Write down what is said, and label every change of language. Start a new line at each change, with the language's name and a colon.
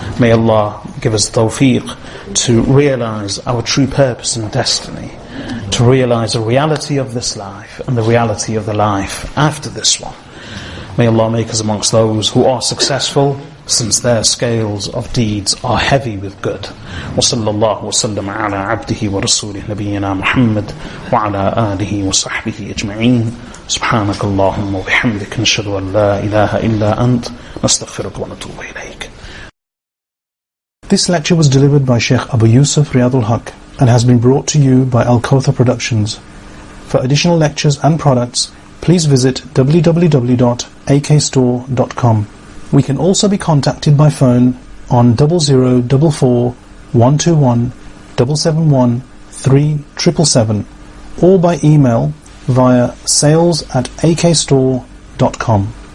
English: May Allah give us tawfiq to realize our true purpose and destiny, to realize the reality of this life and the reality of the life after this one. May Allah make us amongst those who are successful, since their scales of deeds are heavy with good.
Arabic: وصلى الله وسلم على عبده ورسوله نبينا محمد وعلى آله وصحبه أجمعين. سبحانك اللهم وبحمدك نشهد أن لا إله إلا أنت نستغفرك ونتوب إليك.
English: This lecture was delivered by Sheikh Abu Yusuf Riyadul Haq and has been brought to you by Al-Kawthar Productions. For additional lectures and products, please visit www.akstore.com. We can also be contacted by phone on 0044 121 771 3777 or by email via sales@akstore.com.